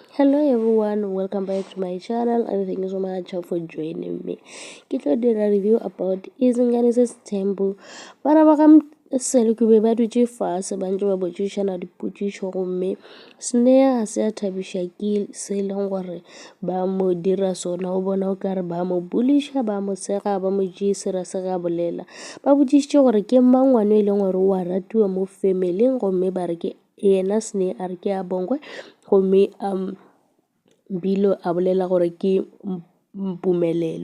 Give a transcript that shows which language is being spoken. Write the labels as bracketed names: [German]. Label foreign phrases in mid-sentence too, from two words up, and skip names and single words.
[English] Hello everyone, welcome back to my channel and thank you so much for joining me. [Northern Sotho] Ke tlo dira [English] review about [Northern Sotho] Izingane Sithembu. Bana ba ka sele ke be ba dutse fase ba ntse ba botsišana dipotšišo gomme Sneya ga se a thabisha ke se e leng gore ba mo dira sona o bona o kare ba mo buliša ba mo sega ba mo tšeisera se ga bolela ba botšišitše gore ke mang ngwana e leng gore o a ratiwa mo family gomme ba re ke yena Sneya a re ke a Bongwe gomme Mbilo a bolela gore ke Mpumelelo.